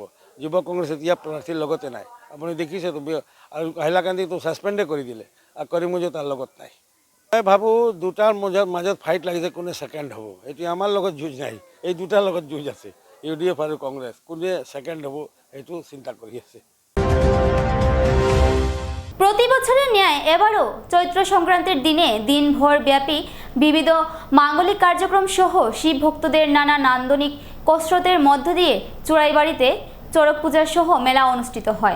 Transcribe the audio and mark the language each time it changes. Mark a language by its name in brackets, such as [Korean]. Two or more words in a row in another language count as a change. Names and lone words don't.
[Assamese] যুৱ কংগ্ৰেছ এতিয়া প্ৰাৰ্থীৰ লগতে নাই। আপুনি দেখিছেতো, আৰু হাইলাকান্দিটো ছাছপেণ্ডে কৰি দিলে, আৰু কৰিমগঞ্জো তাৰ লগত নাই। মই ভাবোঁ দুটাৰ মাজত ফাইট লাগিছে, কোনে ছেকেণ্ড হ'ব। এতিয়া আমাৰ লগত যুঁজ নাই, এই দুটাৰ লগত যুঁজ আছে, ইউডিএফ আৰু কংগ্ৰেছ। কোনে ছেকেণ্ড হ'ব সেইটো চিন্তা কৰি আছে। [Bangla] প্রতি বছরের ন্যায় এবারও চৈত্র সংক্রান্তির দিনে দিনভর ব্যাপী বিবিধ মাঙ্গলিক কার্যক্রম সহ শিব ভক্তদের নানা নান্দনিক কসরতের মধ্য দিয়ে চুড়াইবাড়িতে চড়ক পূজা সহ মেলা অনুষ্ঠিত হয়।